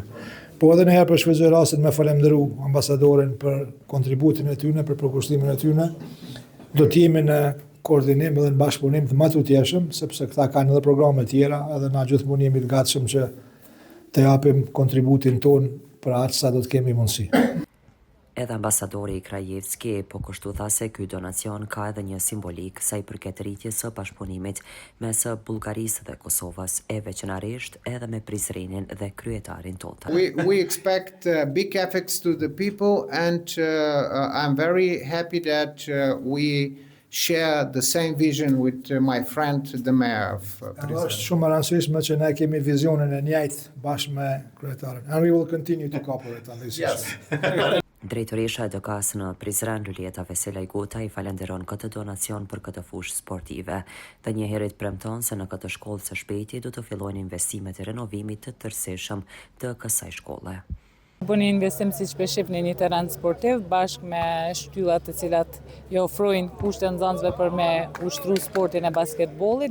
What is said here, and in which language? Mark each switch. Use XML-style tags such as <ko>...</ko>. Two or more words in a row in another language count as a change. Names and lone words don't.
<sq>Po edhe njëherë për shfrytëzoj rastin me falenderoj ambasadorin për kontributin e tyre, për përkushtimin e tyre, do të jemi në koordinim dhe në bashkëpunim të më të utjeshëm, sepse këta kanë edhe programe tjera, edhe na gjithmonë jemi të gatshëm që të japim kontributin ton për atë sa do të kemi mundësi. Edhe ambasadori i Krajevski po kështu tha se ky donacion ka edhe një simbolik sa i përket rritjes së bashkëpunimit mes Bullgarisë dhe Kosovës, e veçanërisht edhe me Prizrenin dhe kryetarin Totaj.</sq> <en>We expect big effects to the people and I'm very happy that we share the same vision with my friend the mayor of Prizren.</en> <sq>Është shumë e rëndësishme që ne kemi vizionin e njëjtë bashkë me kryetarin.</sq> <en>And we will continue to cooperate on this issue.</en> <sq>Drejtoresha e DK-s në Prizren Lulieta Vesela Gutaj falenderon këtë donacion për këtë fushë sportive dhe njëherët premton se në këtë shkollë së shpejti do të fillojnë investimet e renovimit të tërësishëm të kësaj shkolle. Bëni investim siç po shihni një terren sportiv bashkë me shtyllat të cilat i ofrojnë kushte nxënësve për me ushtru sportin e basketbollit.</sq>